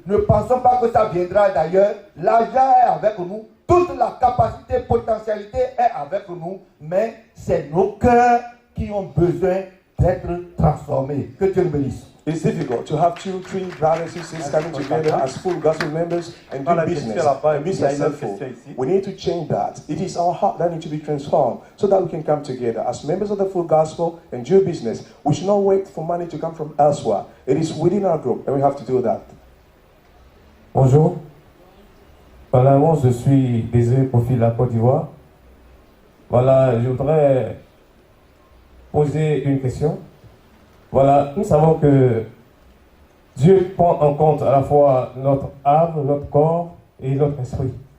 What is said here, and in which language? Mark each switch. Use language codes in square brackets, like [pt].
[fr] Ne pensons pas que ça viendra d'ailleurs. L'argent est avec nous. Toute la capacité, potentialité est avec nous. Mais c'est nos cœurs qui ont besoin d'être transformés. Que Dieu le bénisse. [en] It's difficult to have 2, 3 brothers and sisters coming together as full gospel members and do business and be successful. We need to change that. It is our heart that needs to be transformed so that we can come together as members of the full gospel and do business. We should not wait for money to come from elsewhere. It is within our group and we have to do that. [fr] Bonjour. Voilà, moi je suis Désiré Profil de la Côte d'Ivoire. Voilà, je voudrais poser une question. Voilà, nous savons que Dieu prend en compte à la fois notre âme, notre corps et notre esprit.